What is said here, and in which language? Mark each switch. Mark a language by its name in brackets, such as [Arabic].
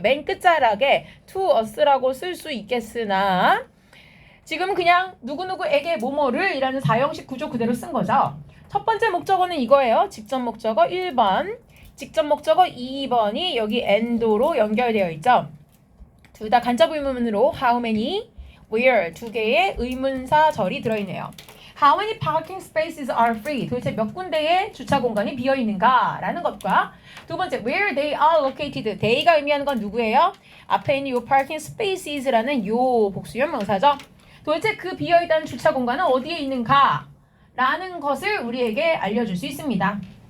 [Korean] 맨 끝자락에 to us라고 쓸 수 있겠으나 지금 그냥 누구누구에게 뭐뭐를 이라는 4형식 구조 그대로 쓴 거죠. 첫 번째 목적어는 이거예요. 직접 목적어 1번, 직접 목적어 2번이 여기 and로 연결되어 있죠. 둘 다 간접 의문문으로 how many, where 두 개의 의문사절이 들어있네요. [English] How many parking spaces are free? [Korean] 도대체 몇 군데의 주차 공간이 비어 있는가? 라는 것과 두 번째, [English] where they are located. [Korean] they가 의미하는 건 누구예요? 앞에 있는 요 parking spaces라는 요 복수형 명사죠. 도대체 그 비어있다는 주차 공간은 어디에 있는가? 라는 것을 우리에게 알려줄 수 있습니다.